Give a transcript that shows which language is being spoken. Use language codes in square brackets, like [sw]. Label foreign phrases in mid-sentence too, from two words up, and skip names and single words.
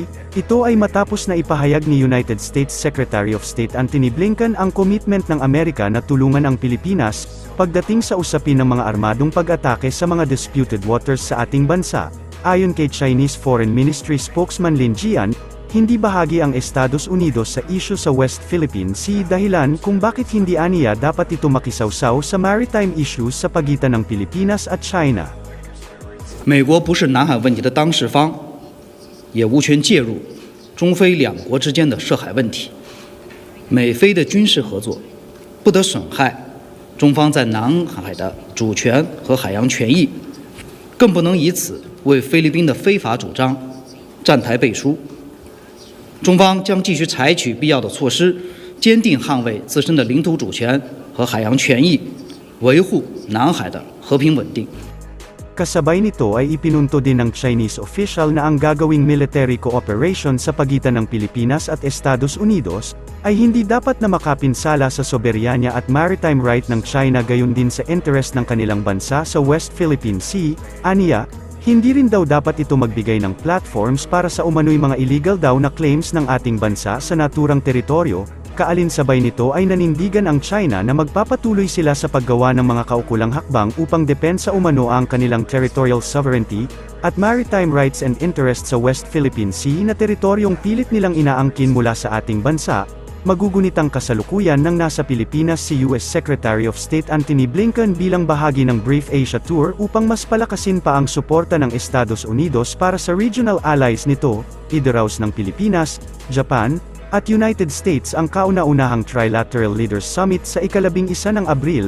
[tl] Ito ay matapos na ipahayag ni [en] United States Secretary of State [tl] Antony Blinken ang commitment ng Amerika na tulungan ang Pilipinas pagdating sa usapin ng mga armadong pag-atake sa mga [en] disputed waters [tl] sa ating bansa. Ayon kay [en] Chinese Foreign Ministry spokesman [tl] Lin Jian, hindi bahagi ang Estados Unidos sa issue sa West Philippine Sea dahilan kung bakit hindi aniya dapat ito makisawsaw sa [en] maritime issues [tl] sa pagitan ng Pilipinas at China. [zh] 美国不是南海问题的当事方，也无权介入中非两国之间的涉海问题。美菲的军事合作不得损害中方在南海的主权和海洋权益，更不能以此为菲律宾的非法主张站台背书。中方将继续采取必要的措施，坚定捍卫自身的领土主权和海洋权益，维护南海的和平稳定。 [tl] Kasabay nito ay ipinunto din ng [en] Chinese official [tl] na ang gagawing [en] military cooperation [tl] sa pagitan ng Pilipinas at Estados Unidos ay hindi dapat na makapinsala sa soberanya at [en] maritime right [tl] ng China gayon din sa interest ng kanilang bansa sa West Philippine Sea. Aniya, hindi rin daw dapat ito magbigay ng platforms para sa umano'y mga illegal daw na claims ng ating bansa sa naturang teritoryo. Kaalinsabay nito ay nanindigan ang China na magpapatuloy sila sa paggawa ng mga kaukulang hakbang upang depensa umano ang kanilang [en] territorial sovereignty [tl] at [en] maritime rights and interests [tl] sa West Philippine Sea na teritoryong pilit nilang inaangkin mula sa ating bansa. Magugunit ang kasalukuyan ng nasa Pilipinas si [en] US Secretary of State [tl] Antony Blinken bilang bahagi ng Brief Asia Tour upang mas palakasin pa ang suporta ng Estados Unidos para sa [en] regional allies [tl] nito, idaraos ng Pilipinas, Japan, at United States ang kauna-unahang Trilateral Leaders Summit sa ika-11 ng Abril.